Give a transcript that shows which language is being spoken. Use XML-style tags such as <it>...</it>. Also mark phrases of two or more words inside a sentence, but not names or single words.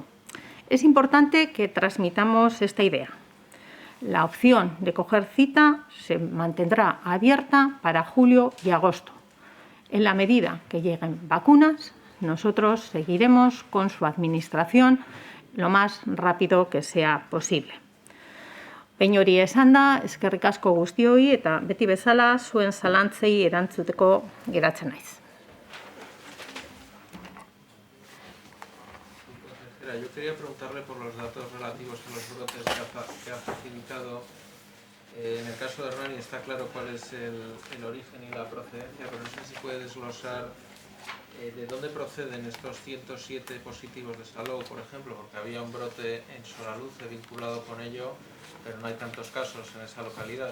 <es>Es importante que transmitamos esta idea. La opción de coger cita se mantendrá abierta para julio y agosto. En la medida que lleguen vacunas, nosotros seguiremos con su administración lo más rápido que sea posible.</es> <eu>Behin hori esanda, eskerrik asko guztioi eta beti bezala zuen zalantzei erantzuteko geratzen naiz.</eu> <es>Yo quería preguntarle por los datos relativos a los brotes que ha facilitado. En el caso de Hernani está claro cuál es el origen y la procedencia, pero no sé si puede desglosar de dónde proceden estos 107 positivos de Salou, por ejemplo, porque había un brote en Soraluce vinculado con ello, pero no hay tantos casos en esa localidad.</es>